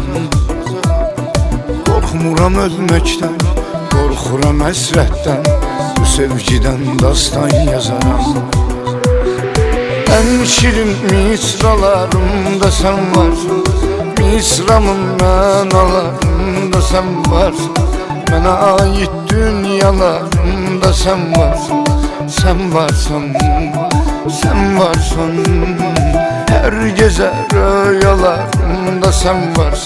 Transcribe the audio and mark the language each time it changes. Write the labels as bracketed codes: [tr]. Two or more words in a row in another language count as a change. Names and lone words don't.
[az] Qorxmuram ölməkdən, qorxuram həsrətdən. Bu sevgidən dastan yazaram. Ən şirin misralarımda [tr] sen varsın. [az] Misramın mənalarında [tr] sen varsın. [az] Mənə ait dünyalarımda [tr] sen varsın. Sen varsın, sen varsın. Her gece rüyalarımda sen varsın.